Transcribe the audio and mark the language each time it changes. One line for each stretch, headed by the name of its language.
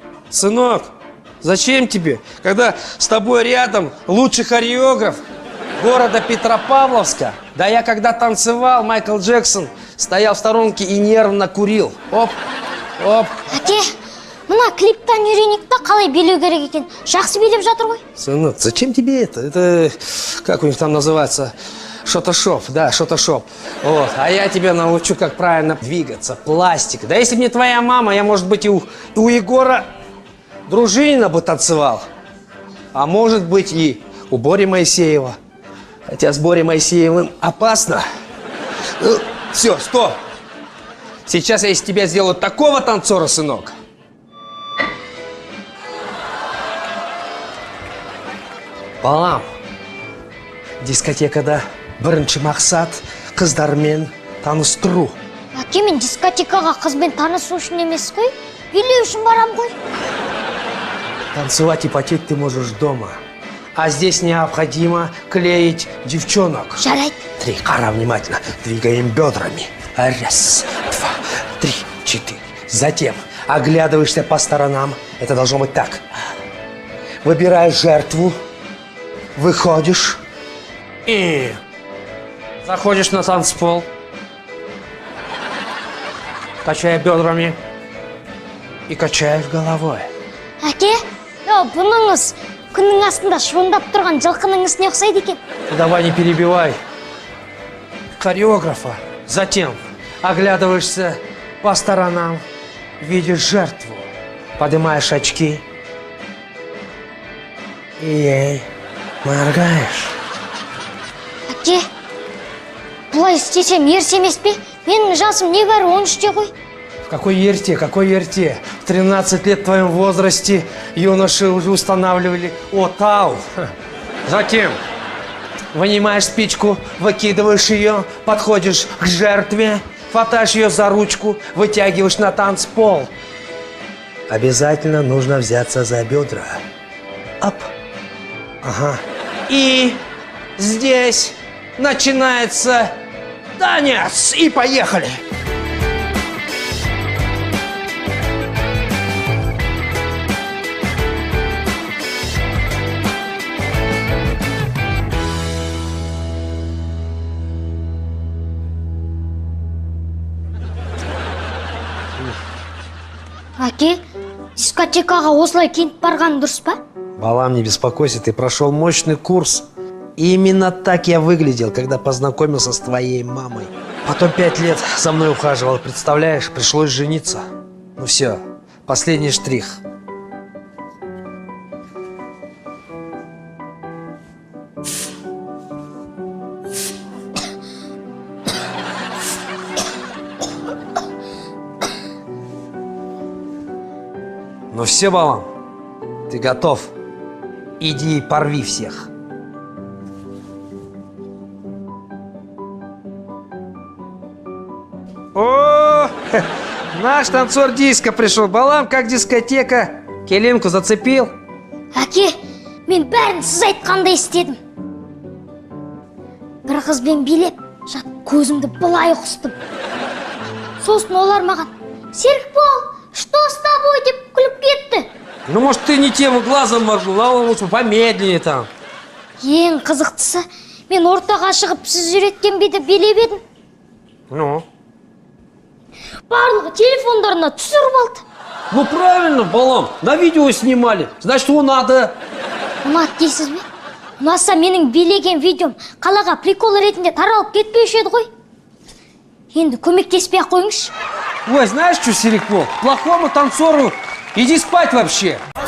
Russian: Сынок, зачем тебе, когда с тобой рядом лучший хореограф города Петропавловска? Да я когда танцевал, Майкл Джексон стоял в сторонке и нервно курил. Оп, оп.
Kazakh: Әке, мына клиптан үйренейік та қалай билеу керек екен. Жақсы билеп жатыр ғой.
Russian: Сынок, зачем тебе это? Это, как у них там называется, шотошоп, да, шотошоп. Вот. А я тебя научу, как правильно двигаться, пластика. Да если бы не твоя мама, я, может быть, и у Егора Дружинина бы танцевал. А может быть, и у Бори Моисеева. Хотя с Борей Моисеевым опасно. Все, стоп. Сейчас я из тебя сделаю такого танцора, сынок.
Kazakh: Балам, дискотекада бірінші мақсат қыздармен таныстыру. Әке, мен дискотекаға қызбен танысу үшін емес қой, билеу үшін барам ғой.
Russian: Танцевать и потеть ты можешь дома. А здесь необходимо клеить девчонок.
Kazakh: Жарайды.
Russian: 3,
Kazakh: қара
Russian: внимательно. Двигаем бедрами. 1, 2, 3, 4. Затем оглядываешься по сторонам. Это должно быть так. Выбираешь жертву. Выходишь. И заходишь на танцпол. Качая бедрами. И качаешь головой.
Kazakh: Әке, бұныңыз күннің астында шуындап тұрған жылқының ісіне ұқсайды екен.
Russian: Давай не перебивай хореографа. Затем оглядываешься по сторонам, видишь жертву, поднимаешь очки и ей моргаешь.
Kazakh: Әке, бұлай істесем ерте емес пе? Менің жасым небәрі 13-те ғой.
Russian: Какой
Kazakh: ерте,
Russian: какой ерте. В 13 лет в твоем возрасте юноши уже устанавливали отау. Затем вынимаешь спичку, выкидываешь ее, подходишь к жертве, хватаешь ее за ручку, вытягиваешь на танцпол. Обязательно нужно взяться за бедра. Оп. Ага. И здесь начинается танец. И поехали.
Kazakh: Әке, дискотекаға осылай киініп барған дұрыс па? Балам,
Russian: не беспокойся, ты прошел мощный курс. Именно так я выглядел, когда познакомился с твоей мамой. Потом 5 лет за мной ухаживал, представляешь, пришлось жениться. Ну все, последний штрих. Ну все,
Kazakh: балам,
Russian: ты готов. Иди и порви всех. О, наш танцор диско пришел.
Kazakh: Балам,
Russian: как дискотека. Келинку зацепил?
Kazakh: Әке, мен бәрін сіз айтқандай істедім. Бір қызбен билеп, жат көзімді былай құстым. Сосын олар маған, Серікбол,
Russian: что с тобой
Kazakh: деп күліп кетті.
Russian: Ну, может, ты не тем глазом моргнул, а лучше помедленнее там.
Kazakh: Ең қызықтысы, мен ортаға шығып сіз үйреткен биді билеп едім.
Russian: Ну?
Kazakh: Барлығы телефондарына түсіріп алды.
Russian: Ну, правильно,
Kazakh: балам,
Russian: на видео снимали. Значит, его надо.
Kazakh: Ұнады дейсіз бе? Ұнаса менің билеген видеом қалаға прикол ретінде таралып кетпеуші еді ғой. Енді көмектеспей-ақ қойыңызшы.
Russian: Ой, знаешь что, Серикбол, плохому танцору иди спать вообще.